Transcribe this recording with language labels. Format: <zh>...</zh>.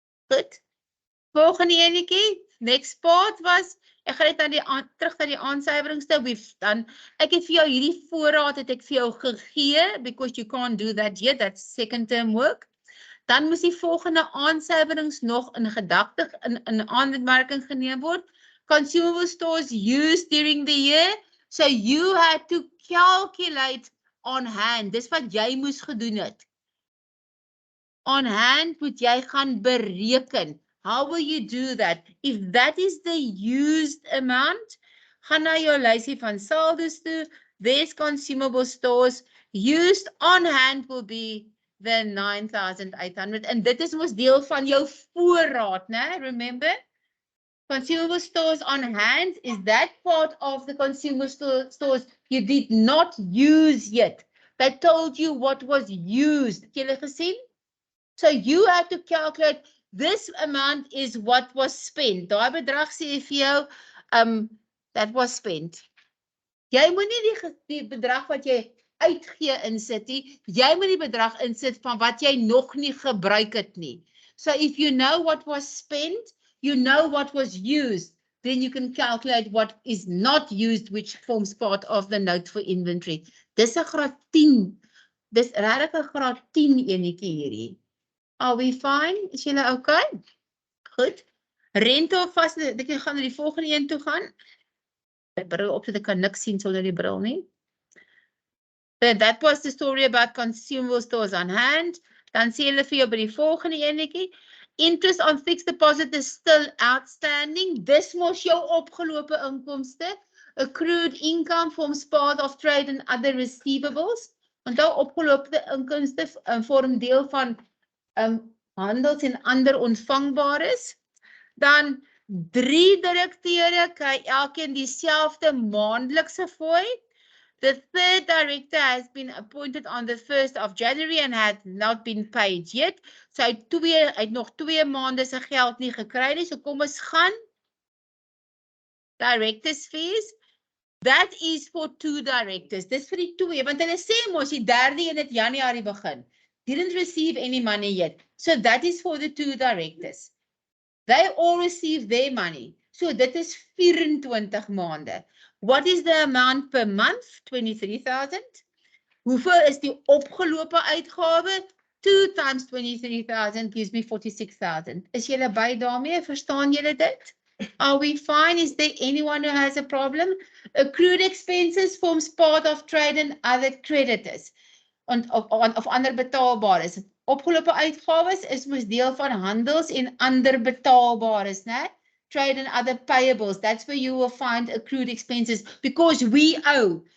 <af>Good. Volgende enetjie,</af> <en>next part was,</en> <af>ek gaan net terug na die aansuiweringste, ek het vir jou hierdie voorraad het ek vir jou gegee,</af> <en>because you can't do that yet, that's second term work.</en> <af>Dan moes die volgende aansuiwerings nog in gedagte, in aanmerking geneem word.</af> <en>Consumable stores used during the year, so you had to calculate on hand,</en> <af>dis wat jy moes gedoen het. On hand moet jy gaan bereken.</af> <en>How will you do that? If that is the used amount,</en> <af>gaan na jou lysie van saldos toe,</af> <en>there's consumable stores, used on hand will be the 9,800, and</en> <af>dit is mos deel van jou voorraad, né?</af> <en>Remember? Consumable stores on hand is that part of the consumable stores you did not use yet. They told you what was used.</en> <af>Het julle gesien?</af> <en>So you have to calculate this amount is what was spent.</en> <af>Daai bedrag sê vir jou,</af> <en>that was spent.</en> <af>Jy moet nie die bedrag wat jy uitgee insit nie, jy moet die bedrag insit van wat jy nog nie gebruik het nie.</af> <en>So if you know what was spent, you know what was used, then you can calculate what is not used, which forms part of the note for inventory.</en> <af>Dis 'n graad 10. Dis regtig 'n graad 10 enetjie hierdie.</af> <en>Are we fine?</en> <af>Is julle okay? Goed. Rente of vas, ek gaan na die volgende een toe gaan. My bril op, so ek kan niks sien sonder die bril nie.</af> <en>Then that was the story about consumable stores on hand.</en> <af>Dan sê hulle vir jou by die volgende enetjie.</af> <en>Interest on fixed deposit is still outstanding.</en> <af>This mos jou opgelope inkomste.</af> <en>Accrued income forms part of trade and other receivables.</en> <af>Onthou opgelope inkomste vorm deel van handels en ander ontvangbares. Dan 3 direkteure kry elkeen dieselfde maandelikse fooi.</af> <en>The third director has been appointed on the 1st of January and had not been paid yet.</en> <af>So hy het nog 2 maande se geld nie gekry nie. So kom ons gaan.</af> <en>Directors fees. That is for 2 directors.</en> <af>Dis vir die 2, want hulle sê mos die 3de een het Januarie begin.</af> <en>Didn't receive any money yet. So that is for the 2 directors. They all receive their money.</en> <af>So dit is 24 maande.</af> <en>What is the amount per month? 23,000.</en> <af>Hoeveel is die opgelope uitgawe?</af> <en>2 times 23,000 gives me 46,000.</en> <af>Is julle by daarmee? Verstaan julle dit?</af> <en>Are we fine? Is there anyone who has a problem? Accrued expenses forms part of trade and other creditors.</en> <af>Of ander betaalbares. Opgelope uitgawes is mos deel van handels en ander betaalbares, né?</af> <en>Trade and other payables. That's where you will find accrued expenses because we owe.</en>